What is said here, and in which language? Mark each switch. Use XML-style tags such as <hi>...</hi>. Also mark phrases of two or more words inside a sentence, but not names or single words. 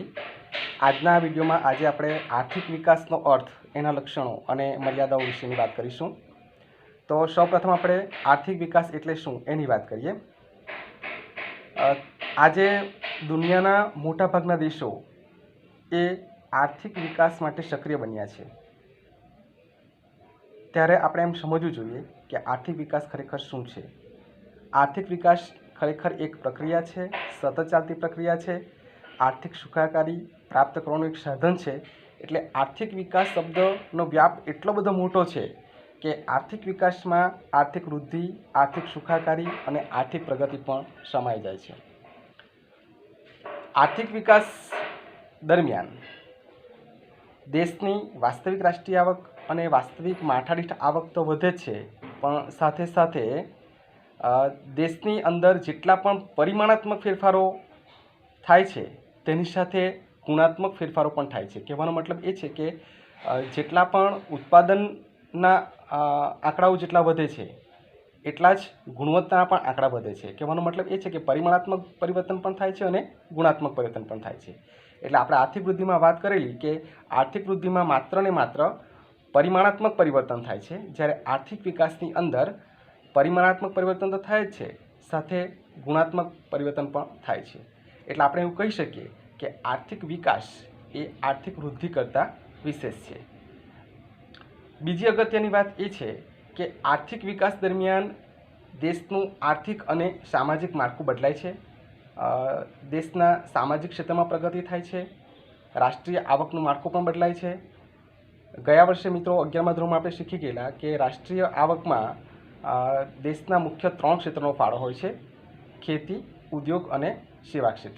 <gu>આજના વિડીયોમાં આપણે આર્થિક વિકાસનો અર્થ, એના લક્ષણો અને મર્યાદાઓ વિશેની વાત કરીશું। તો સૌપ્રથમ આપણે આર્થિક વિકાસ એટલે શું એની વાત કરીએ। આજે દુનિયાના મોટાભાગના દેશો એ આર્થિક વિકાસ માટે સક્રિય બન્યા છે। ત્યારે આપણે એમ સમજવું જોઈએ કે આર્થિક વિકાસ ખરેખર શું છે। આર્થિક વિકાસ ખરેખર એક પ્રક્રિયા છે, સતત ચાલતી પ્રક્રિયા છે। આર્થિક સુખાકારી પ્રાપ્ત કરવાનું એક સાધન છે। એટલે આર્થિક વિકાસ શબ્દનો વ્યાપ એટલો બધો મોટો છે કે આર્થિક વિકાસમાં આર્થિક વૃદ્ધિ, આર્થિક સુખાકારી અને આર્થિક પ્રગતિ પણ સમાઈ જાય છે। આર્થિક વિકાસ દરમિયાન દેશની વાસ્તવિક રાષ્ટ્રીય આવક ઔર વાસ્તવિક માથાદીઠ આવક તો વધે છે, પણ સાથે સાથે દેશની અંદર જેટલા પણ પરિમાણાત્મક ફેરફારો થાય છે તેની સાથે ગુણાત્મક ફેરફારો પણ થાય છે। કહેવાનો મતલબ એ છે કે જેટલા પણ ઉત્પાદનના આંકડાઓ જેટલા વધે છે એટલા જ ગુણવત્તાના પણ આંકડા વધે છે। કહેવાનો મતલબ એ છે કે પરિમાણાત્મક પરિવર્તન પણ થાય છે અને ગુણાત્મક પરિવર્તન પણ થાય છે। એટલે આપણે આર્થિક વૃદ્ધિમાં વાત કરેલી કે આર્થિક વૃદ્ધિમાં માત્ર ને માત્ર પરિમાણાત્મક પરિવર્તન થાય છે, જ્યારે આર્થિક વિકાસની અંદર પરિમાણાત્મક પરિવર્તન તો થાય જ છે, સાથે ગુણાત્મક પરિવર્તન પણ થાય છે। એટલે આપણે એવું કહી શકીએ કે આર્થિક વિકાસ એ આર્થિક વૃદ્ધિ કરતાં વિશેષ છે। બીજી અગત્યની વાત એ છે કે આર્થિક વિકાસ દરમિયાન દેશનું આર્થિક અને સામાજિક માળખું બદલાય છે। દેશના સામાજિક ક્ષેત્ર મેં પ્રગતિ થાય છે, રાષ્ટ્રીય આવકનું માળખું પણ બદલાય છે। ગયા વર્ષે મિત્રો 11મા ધોરણમાં આપણે શીખી ગેલા કે રાષ્ટ્રીય આવકમાં દેશના મુખ્ય 3 ક્ષેત્રોનો ફાળો હોય છે, ખેતી, ઉદ્યોગ અને સેવા ક્ષેત્ર।</gu>